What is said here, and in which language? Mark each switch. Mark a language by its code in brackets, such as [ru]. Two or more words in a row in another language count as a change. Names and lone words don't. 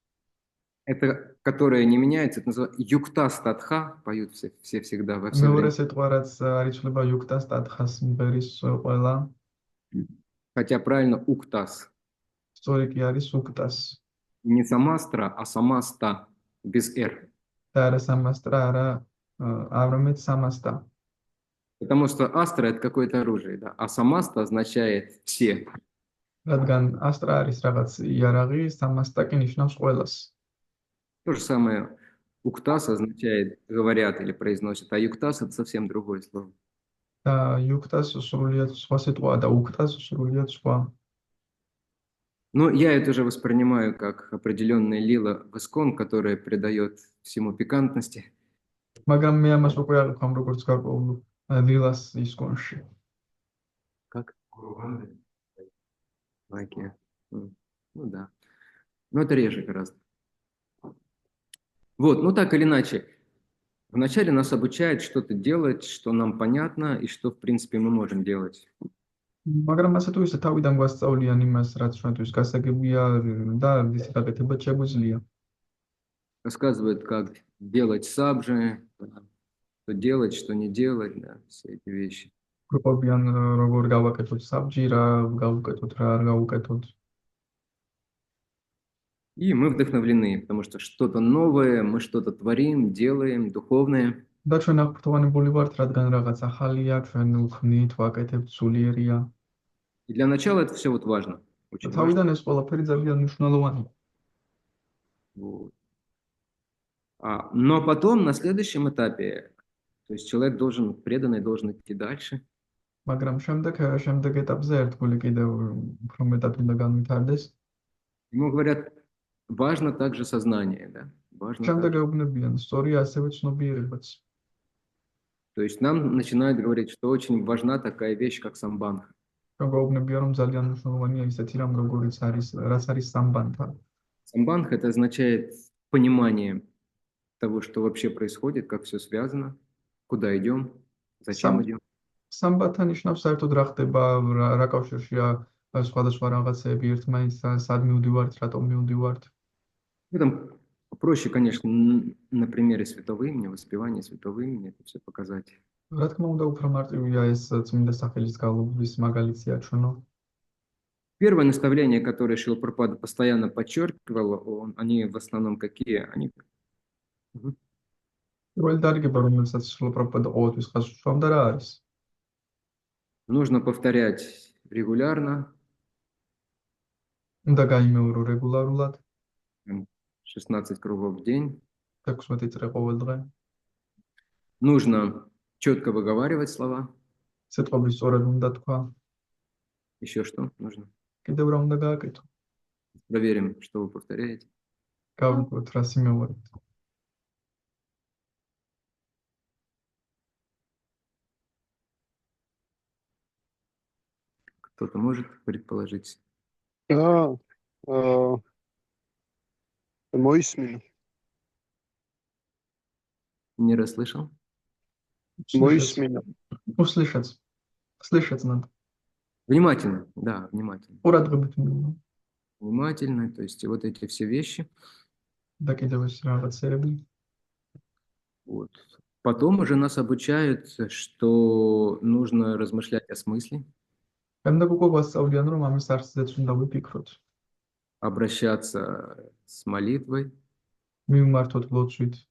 [ru] Это, которое не меняется, это называется Юкта Статха, поют все всегда во все [ka] მეორე [ru] время. [ka] სიტყვა რაც არიცვლება იუქტას ტათხას მღერის ყველა. [ru] Хотя правильно Уктас. [ka] სწორი კი არის უქტას. [ru] Не Самастра, а Самаста, без «р». [ka] და არა სამასტრა, არა არამედ სამასტა. [ru] Потому что астра – это какое-то оружие, да, а Самаста означает «все». [ka] რადგან ასტრა არის რაღაც იარაღი, სამასტა კი ნიშნავს ყველას. [ru] То же самое Уктас означает «говорят» или «произносят», а Юктас – это совсем другое слово. [ka] და იუქტას სრულიად სხვა სიტყვაა და უქტას სრულიად სხვა. [ru] Но я это уже воспринимаю как определенная лила в ИСКОН, которая придает всему пикантности. [ka] მაგრამ მე ამას უკვე არ ვქամ როგორც გარკვეულ დილას ისკონში. [ru] Лайки. Ну да. Но это реже гораздо. Вот, ну так или иначе. Вначале нас обучают что-то делать, что нам понятно и что, в принципе, мы можем делать. [ka] მაგრამ ასე თუ ისე თავიდან გვასწავლიან იმას, რაც ჩვენთვის გასაგებია და ისე გაკეთებაც შეგვიძლია. [ru] Рассказывают, как делать сабжи, что делать, что не делать, да, все эти вещи. [ka] გრუპობიან როგორ გავაკეთოთ საბჯი, რა გავუკეთოთ, რა არ გავუკეთოთ. [ru] И мы вдохновлены, потому что что-то новое, мы что-то творим, делаем, духовное. [ka] და ჩვენ აღფრთოვანებული ვართ, რადგან რაღაც ახალია, ჩვენ ვხმით, ვაკეთებთ, სულიერია. [ru] И для начала это все вот важно. Очень важно. [ka] თავიდან ეს ყველაფერი ძალიან მნიშვნელოვანია. [ru] Вот. Но потом, на следующем этапе, то есть человек должен, преданный, должен идти дальше. [ka] მაგრამ შემდეგ ეტაპზე ერთგული კიდევ უფრო მეტად უნდა განვითარდეს. [ru] Ему говорят, важно также сознание, да? Важно [ka] შემდეგ [ru] также. [ka] ეუბნებიან, სწორია ასევე ცნობიერებაც. [ru] То есть нам начинают говорить, что очень важна такая вещь, как самбанха. [ka] ჩვენ გვეუბნებიან, რომ ძალიან მნიშვნელოვანია ისეთი რამ, როგორიც არის, რაც არის სამბანთა. [ru] Самбанха это означает понимание того, что вообще происходит, как все связано, куда идем, зачем идем. [ka] სამბანთა ნიშნავს საერთოდ რა ხდება, რა კავშირშია სხვადასხვა რაღაცები ერთმანეთთან, სად მივდივართ, რატომ მივდივართ. [ru] В этом проще, конечно, на примере святого имени, воспевания святого имени это все показать. [ka] რა თქმა უნდა, უფრო მარტივია ეს წმინდა სახელის გალობის მაგალითია ჩვენო. [ru] Первое наставление, которое Шрила Прабхупада постоянно подчеркивал, они в основном какие? Они... [ka] პირველი დარიგება, რომელსაც შრილა პრაბჰუპადა ყოველთვის ხაზს უსვამდა, რა არის? [ru] Нужно повторять регулярно, [ka] უნდა გაიმეორო რეგულარულად, [ru] 16 кругов в день. [ka] 16 წრე ყოველ დღე. [ru] Нужно четко выговаривать слова. [ka] სიტყვები სწორად უნდა თქვა. [ru] Еще что нужно? [ka] კიდევ რა უნდა გააკეთო? [ru] Проверим, что вы повторяете. გავიგოთ, რა სიმეორებთ. Кто-то может предположить? [ka] Моисмин. [ru] Не расслышал? [ka] Моисмин. [ru] услышать. Слышать надо. Внимательно, да, внимательно. [ka] ყურადღებით მიიღო. [ru] Внимательно, то есть вот эти все вещи. [ka] და კიდევ ეს რაღაცები. [ru] Вот. Потом уже нас обучают, что нужно размышлять о смысле, [ka] შემდეგ უკვე გვასწავლიან, რომ ამის არსზეც უნდა ვიფიქროთ. [ru] обращаться с молитвой. [ka] მივმართოთ ლოცვით.